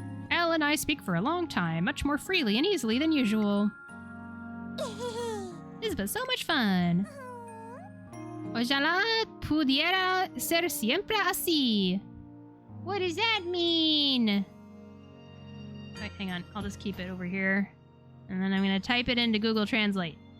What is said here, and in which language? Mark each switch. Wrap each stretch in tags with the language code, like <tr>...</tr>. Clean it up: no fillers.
<en>Elle and I speak for a long time, much more freely and easily than usual. This was so much fun.</en> <es>Ojalá pudiera ser siempre así.</es> <en>What does that mean? Wait, hang on. I'll just keep it over here. And then I'm going to type it into Google Translate.</en>